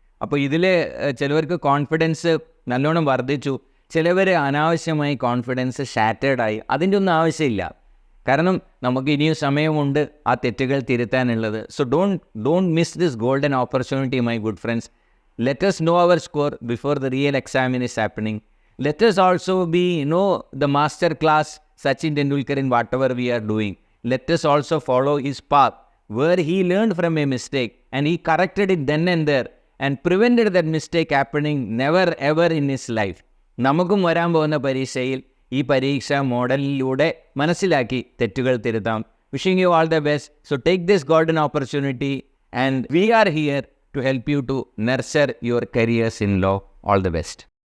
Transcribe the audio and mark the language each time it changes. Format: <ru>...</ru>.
<ml>അപ്പോൾ ഇതിൽ ചിലവർക്ക് കോൺഫിഡൻസ് നല്ലോണം വർദ്ധിച്ചു, ചിലവർ അനാവശ്യമായി കോൺഫിഡൻസ് ഷാറ്റേഡായി. അതിൻ്റെ ഒന്നും ആവശ്യമില്ല, കാരണം നമുക്ക് ഇനിയും സമയമുണ്ട് ആ തെറ്റുകൾ തിരുത്താനുള്ളത്.</ml> <en>So don't miss this golden opportunity, my good friends. Let us know our score before the real exam is happening. Let us also know the master class Sachin Tendulkar in whatever we are doing. Let us also follow his path where he learned from a mistake and he corrected it then and there and prevented that mistake happening never ever in his life.</en> <ml>നമുക്കും വരാൻ പോകുന്ന പരീക്ഷയിൽ ഈ പരീക്ഷാ മോഡലിലൂടെ മനസ്സിലാക്കി തെറ്റുകൾ തിരുത്താം.</ml> <en>Wishing you all the best. So take this golden opportunity and we are here to help you to nurture your careers in law. All the best.</en>